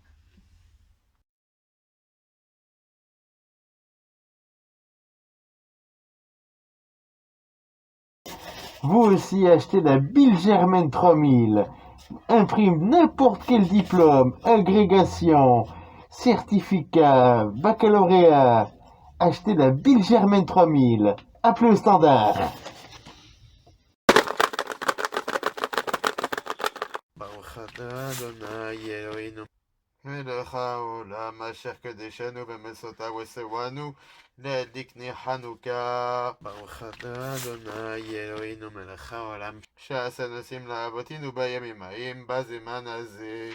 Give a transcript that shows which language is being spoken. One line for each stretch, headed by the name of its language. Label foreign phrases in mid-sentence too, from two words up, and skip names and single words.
French: Vous aussi achetez la Bill Germain 3000. Imprime n'importe quel diplôme, agrégation, certificat, baccalauréat. Achetez la Bill Germain 3000. Appelez au standard.
Hebrew: ברוך אתה אדוני אלוהינו מלך העולם אשר קדשנו במסותיו וסואנו להדליק נר חנוכה. ברוך אתה אדוני אלוהינו מלך העולם שעשה נושאים לאבותינו בימים ההם בזמן הזה.